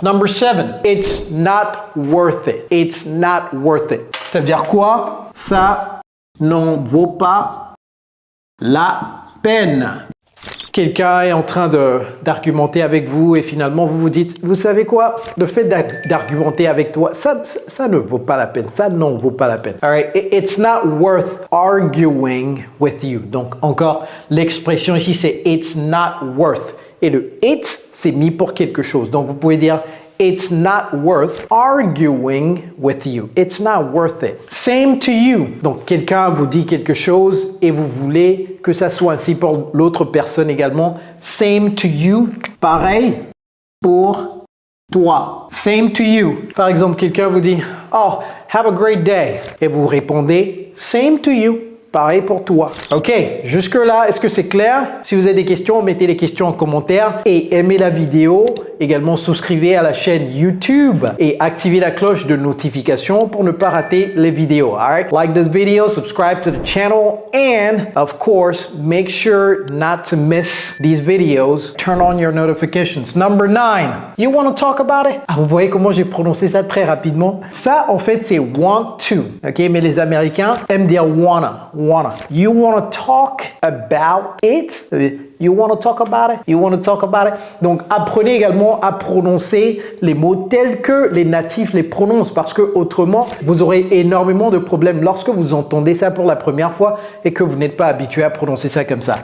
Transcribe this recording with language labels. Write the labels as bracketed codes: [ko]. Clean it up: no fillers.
[en] Number 7, it's not worth it. It's not worth it. [fr] Ça veut dire quoi? Ça n'en vaut pas la peine. Quelqu'un est en train d'argumenter avec vous et finalement vous vous dites, vous savez quoi? Le fait d'argumenter avec toi, ça ne vaut pas la peine. Ça n'en vaut pas la peine. [en] All right? It's not worth arguing with you. [fr] Donc encore, l'expression ici c'est [en] it's not worth. [fr] Et le it's, c'est mis pour quelque chose. Donc vous pouvez dire [en] it's not worth arguing with you. It's not worth it. Same to you. [fr] Donc, quelqu'un vous dit quelque chose et vous voulez que ça soit ainsi pour l'autre personne également. [en] Same to you. [fr] Pareil pour toi. [en] Same to you. [fr] Par exemple, quelqu'un vous dit « [en] Oh, have a great day ». [fr] Et vous répondez « [en] Same to you [fr] ». Pareil pour toi. Ok, jusque-là, est-ce que c'est clair? Si vous avez des questions, mettez les questions en commentaire et aimez la vidéo Également, souscrivez à la chaîne YouTube et activez la cloche de notification pour ne pas rater les vidéos. [en] Alright? Like this video, subscribe to the channel, and of course, make sure not to miss these videos. Turn on your notifications. Number 9. You want to talk about it? [fr] Ah, vous voyez comment j'ai prononcé ça très rapidement? Ça, en fait, c'est want to. OK? Mais les Américains aiment dire wanna. [en] You want to talk about it? You want to talk about it? You want to talk about it? [fr] Donc, apprenez également à prononcer les mots tels que les natifs les prononcent parce que autrement, vous aurez énormément de problèmes lorsque vous entendez ça pour la première fois et que vous n'êtes pas habitué à prononcer ça comme ça.